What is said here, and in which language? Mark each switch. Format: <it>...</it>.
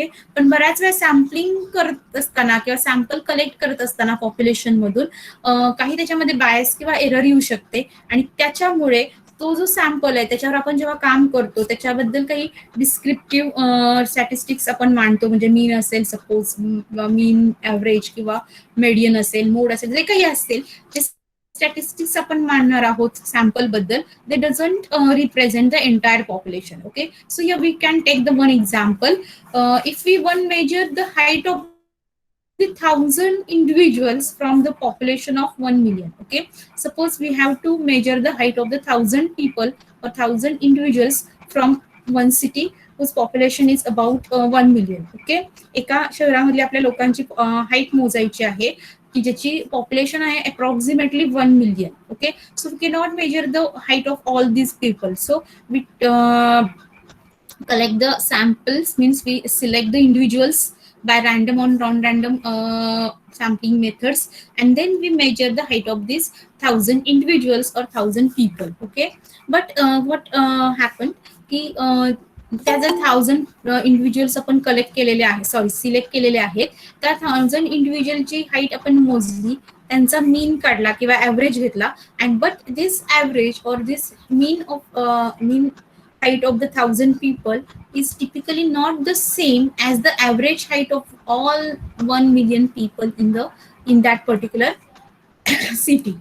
<mr>Okay, पण बऱ्याच वेळा सॅम्पलिंग करत असताना किंवा सॅम्पल कलेक्ट करत असताना पॉप्युलेशन मधून काही त्याच्यामध्ये बायस किंवा एरर येऊ शकते आणि त्याच्यामुळे तो जो सॅम्पल आहे त्याच्यावर आपण जेव्हा काम करतो त्याच्याबद्दल काही डिस्क्रिप्टिव्ह स्टॅटिस्टिक्स आपण मांडतो, म्हणजे मीन असेल सपोज, मीन, ॲव्हरेज किंवा मेडियन असेल, मोड असेल, जे काही असेल ते स्टॅटिस्टिक्स आपण मांडणार आहोत सॅम्पल बद्दल,</mr> <en>They doesn't represent the entire population. Okay, so here we can take the one example. If we want measure the height of the 1,000 individuals from the population of 1 million. Okay, suppose we have to measure the height of the 1,000 people or 1,000 individuals from one city whose population is about 1 million.</en> <mr>Okay, एका शहरामधल्या आपल्या लोकांची height मोजायची आहे की ज्याची population आहे approximately 1 million.</mr> <en>Okay, so we can not measure the height of all these people, so we collect the samples, means we select the individuals by random or non-random sampling methods, and then we measure the height of these 1,000 individuals or 1,000 people. Okay, but what happened</en> <mr>की त्या जर 1,000 individuals आपण collect केलेले आहेत, sorry select केलेले आहेत, त्या 1,000 इंडिव्हिज्युअलची height आपण मोजली, त्यांचा मीन काढला किंवा ॲव्हरेज घेतला,</mr> <en>And but this average और this mean height of the 1,000 people is typically not the same as the average height of all 1 million people in that particular city.</en>